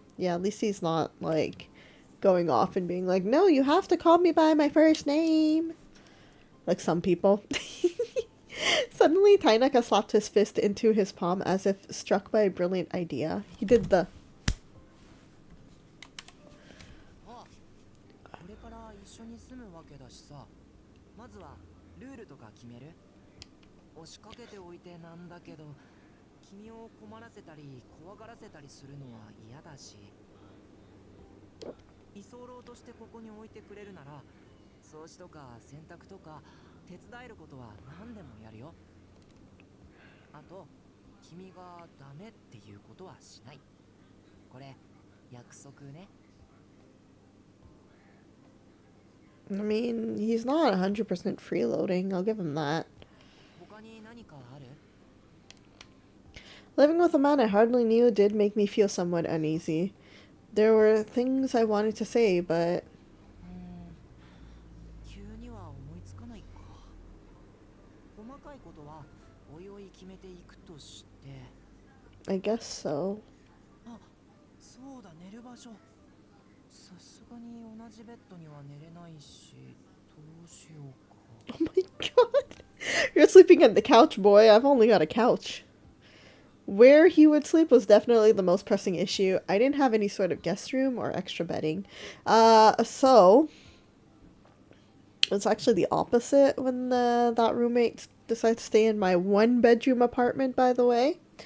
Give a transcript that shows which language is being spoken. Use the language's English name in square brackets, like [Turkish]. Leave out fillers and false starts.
[English] Yeah, at least he's not, like, going off and being like, no, you have to call me by my first name. Like some people. Suddenly, Tainaka slapped his fist into his palm as if struck by a brilliant idea. He did the... [Japanese] あ、これから一緒に住むわけだしさ。まずはルールとか決める？押しかけておいてなんだけど、君を困らせたり怖がらせたりするのは嫌だし。居候としてここに置いてくれるなら、掃除とか洗濯とか手伝えることは何でもやるよ。あと、君がダメっていうことはしない。これ約束ね。 [English] I mean, he's not 100% freeloading. I'll give him that. [Japanese] 他に何かある？ [English] Living with a man I hardly knew did make me feel somewhat uneasy. There were things I wanted to say, but... [Japanese] 急には思いつかないか。細かいことはおいおい決めていくとして。 [English] I guess so. [Japanese] あ、そうだ、寝る場所。さすがに同じベッドには寝れないし、どうしようか。 [English] Oh my god. You're sleeping on the couch, boy. I've only got a couch. Where he would sleep was definitely the most pressing issue. I didn't have any sort of guest room or extra bedding. So... It's actually the opposite when that roommate decided to stay in my one-bedroom apartment, by the way.